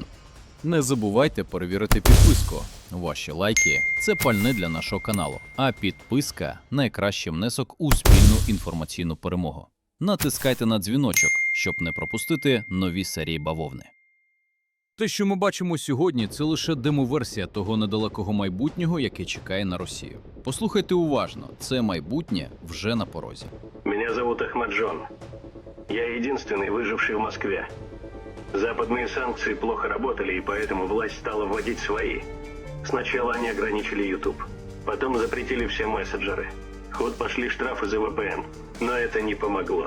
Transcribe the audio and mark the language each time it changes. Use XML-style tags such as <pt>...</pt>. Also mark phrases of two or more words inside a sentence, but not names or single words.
<uk>Не забувайте перевірити підписку. Ваші лайки – це пальне для нашого каналу, а підписка – найкращий внесок у спільну інформаційну перемогу. Натискайте на дзвіночок, щоб не пропустити нові серії бавовни. Те, що ми бачимо сьогодні, це лише демоверсія того недалекого майбутнього, яке чекає на Росію. Послухайте уважно, це майбутнє вже на порозі.</uk> <ru>Меня зовут Ахмаджон. Я единственный выживший в Москве. Западные санкции плохо работали, и поэтому власть стала вводить свои. Сначала они ограничили YouTube, потом запретили все мессенджеры. В ход пошли штрафы за VPN, но это не помогло.</ru>